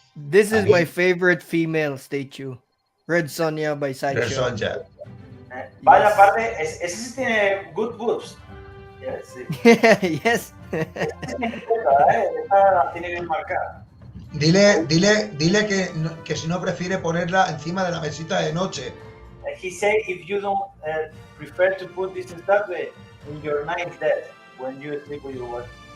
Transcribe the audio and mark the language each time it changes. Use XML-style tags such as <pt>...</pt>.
<en>This is my favorite female statue. Red Sonja by Sideshow. Red Sonja.</en> <es>Vaya parte, ese sí tiene</es> <en>good boobs. Yes.</en> <es>Esta la tiene bien marcada. Dile que si no prefiere ponerla encima de la mesita de noche.</es> <en>He said if you don't prefer to put this stuff in your night bed when you sleep with your wife.</en>